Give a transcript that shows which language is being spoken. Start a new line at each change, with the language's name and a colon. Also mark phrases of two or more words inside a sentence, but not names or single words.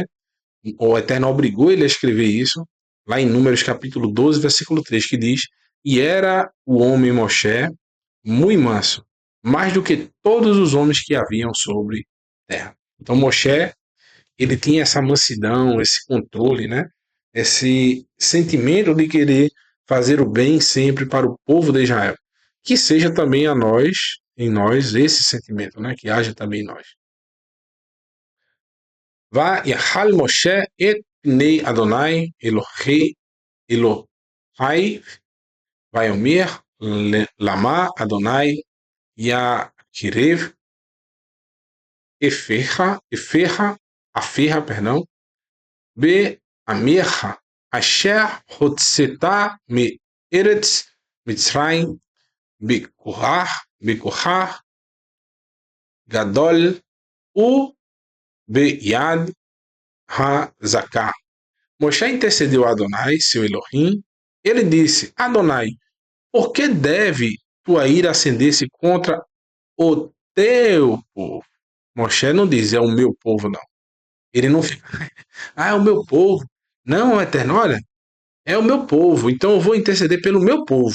Portuguese: O Eterno obrigou ele a escrever isso, lá em Números capítulo 12, versículo 3, que diz: E era o homem Moshe muito manso, mais do que todos os homens que haviam sobre a terra. Então Moshe, ele tinha essa mansidão, esse controle, né? Esse sentimento de querer fazer o bem sempre para o povo de Israel. Que seja também a nós, em nós, esse sentimento, né? Que haja também em nós.
Hebrew: ויחל משה את פני אדוני אלוהי ויאמר למה אדוני יקרב אפיך בעמך אשר הוצאת מארץ מצרים בכוח גדול וביד חזקה.
Portuguese: Moshe intercedeu a Adonai, seu Elohim. Ele disse: Adonai, por que deve tua ira acender-se contra o teu povo? Moshe não diz, é o meu povo, não. Ele não fica, é o meu povo. Não, Eterno, olha, é o meu povo, então eu vou interceder pelo meu povo.